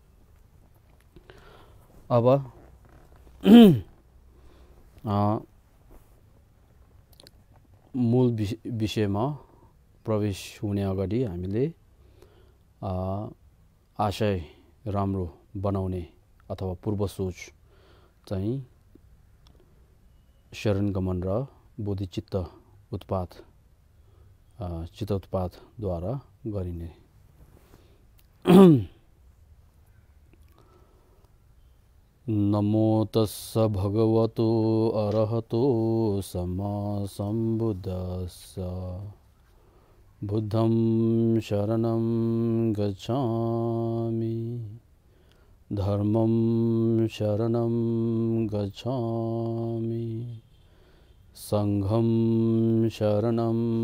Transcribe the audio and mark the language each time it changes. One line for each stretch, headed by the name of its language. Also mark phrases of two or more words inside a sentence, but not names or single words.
Nepali: अब मूल विषयमा प्रवेश हुने अगाडि हामीले आशय राम्रो बनाउने अथवा पूर्व सोच चाहिँ शरणगमन र बोधिचित्त उत्पातद्वारा गरिने।
Pali: नमो तस्स भगवतो अरहतो सम्मा सम्बुद्धस्स बुद्धं शरणं गच्छामि धर्मं शरणं गच्छामि संघं शरणं